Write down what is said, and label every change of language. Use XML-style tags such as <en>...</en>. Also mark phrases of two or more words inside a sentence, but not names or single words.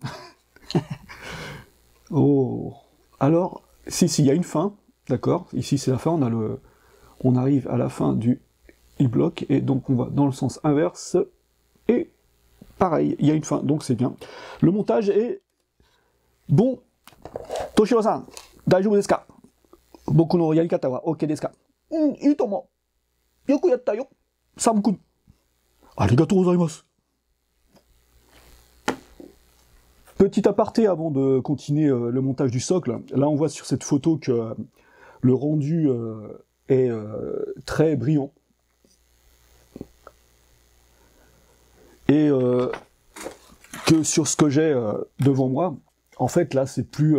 <fr>Oh. Alors, si, il y a une fin, d'accord. Ici c'est la fin, on arrive à la fin du e-block et donc on va dans le sens inverse. Et pareil, il y a une fin, donc c'est bien. Le montage est bon.</fr> <ja>Toshiro-san、大丈夫ですか？僕のやり方はOKですか? いいと思う。よくやったよ。サム君。ありがとうございます。</ja> <fr>Petit aparté avant de continuer le montage du socle. Là, on voit sur cette photo que le rendu est très brillant. Et que sur ce que j'ai devant moi, en fait, là, c'est plus...</fr>